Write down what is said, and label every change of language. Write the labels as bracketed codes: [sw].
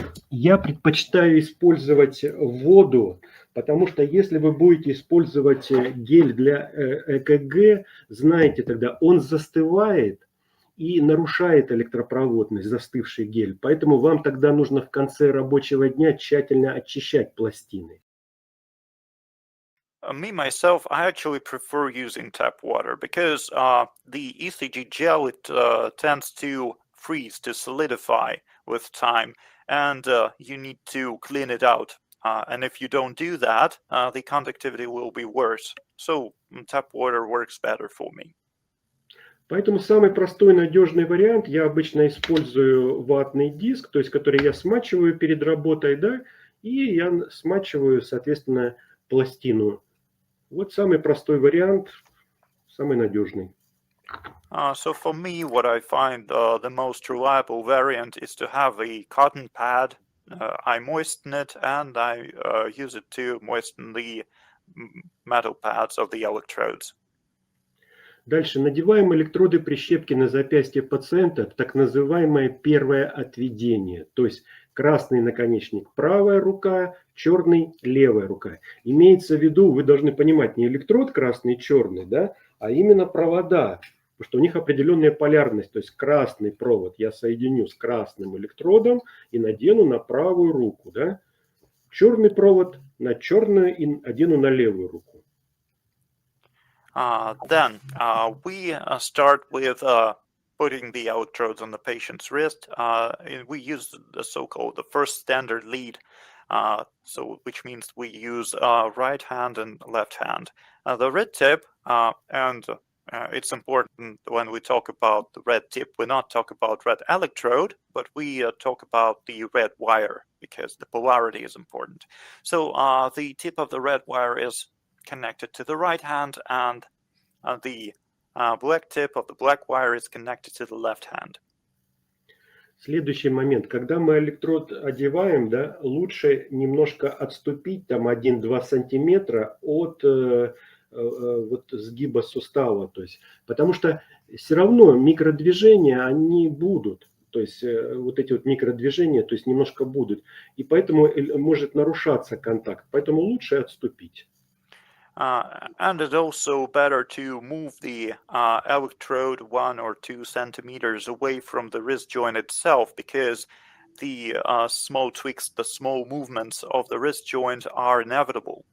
[ru] Я предпочитаю использовать воду, потому что если вы будете использовать гель для ЭКГ, знаете, тогда он застывает и нарушает электропроводность, застывший гель. Поэтому вам тогда нужно в конце рабочего дня тщательно очищать пластины. [en] Me, myself, I actually prefer using tap water because the ECG gel, it tends to freeze, to solidify with time, and you need to clean it out. And if you don't do that, the conductivity will be worse. So tap water works better for me. [ru] Поэтому самый простой надежный вариант, я обычно использую ватный диск, то есть который я смачиваю перед работой, да, и я смачиваю, соответственно, пластину. Вот самый простой вариант, самый надежный. [en] So for me, what I find the most reliable variant is to have a cotton pad. I moisten it and I use it to moisten the metal pads of the electrodes. [ru] Дальше надеваем электроды прищепки на запястье пациента, так называемое первое отведение. То есть красный наконечник правая рука, черный левая рука. Имеется в виду, вы должны понимать, не электрод красный и черный, да, а именно провода, потому что у них определенная полярность. То есть красный провод я соединю с красным электродом и надену на правую руку. Да. Черный провод на черную и одену на левую руку. [en] Then we start with putting the electrodes on the patient's wrist. We use the so-called the first standard lead, which means we use right hand and left hand. The red tip, and it's important when we talk about the red tip, we not talk about red electrode, but we talk about the red wire because the polarity is important. So the tip of the red wire is connected to the right hand, and the black tip of the black wire is connected to the left hand. [ru] Следующий момент. Когда мы электрод одеваем, да, лучше немножко отступить там 1-2 сантиметра от вот сгиба сустава. То есть, потому что все равно микродвижения, они будут. То есть вот эти вот микродвижения, то есть немножко будут. И поэтому может нарушаться контакт. Поэтому лучше отступить. [en] And it's also better to move the electrode 1 or 2 centimeters away from the wrist joint itself, because the small tweaks, the small movements of the wrist joint are inevitable.